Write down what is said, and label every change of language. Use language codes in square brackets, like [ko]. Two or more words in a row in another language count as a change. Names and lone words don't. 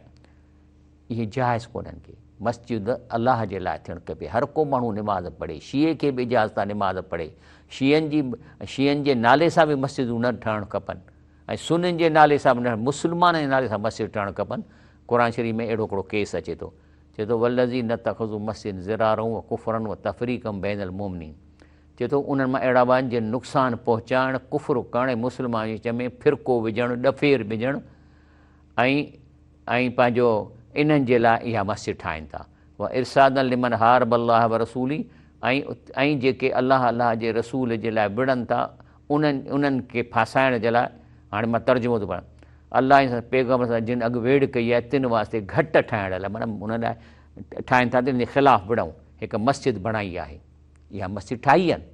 [sd] इहे जाइज़ कोन्हनि के, मस्जिद अलाह जे लाइ थियणु खपे। हर को माण्हू निमाज़ पढ़े, शीए खे बि इजाज़त आहे निमाज़ पढ़े, शीयनि जे नाले सां बि मस्जिदूं न ठहणु खपनि, ऐं सुन्नियुनि जे नाले सां बि न, मुस्लमाननि जे नाले सां मस्जिद ठहणु खपनि। क़ुर शरीफ़ में अहिड़ो हिकिड़ो केस अचे थो, चए थो [ar] والذين اتخذوا مسجدا ضرارا وكفرا وتفريقا بين المؤمنين. [sd] चए थो उन्हनि मां अहिड़ा आहिनि जिन नुक़सानु पहुचाइणु, कुफ़ुर करणु, मुस्लमान जे विच में फ़िरको विझणु, ॾफेर विझणु, ऐं पंहिंजो इन्हनि जे लाइ इहा मस्जिद ठाहिनि था। [ar] وإرصادا لمن حارب الله ورسوله, [sd] ऐं जेके अलाह जे रसूल जे लाइ विढ़नि था, उन्हनि खे फासाइण जे लाइ। हाणे मां तर्जुमो थो पढ़ां, अलाह जे पैग़म्बर सां जिन अॻु वेड़ कई आहे, तिन वास्ते घटि ठाहिण लाइ, माना हुन लाइ ठाहिनि था त इन जे ख़िलाफ़ु विढ़ूं, हिकु मस्जिद बणाई आहे, इहा मस्जिद ठाही आहिनि।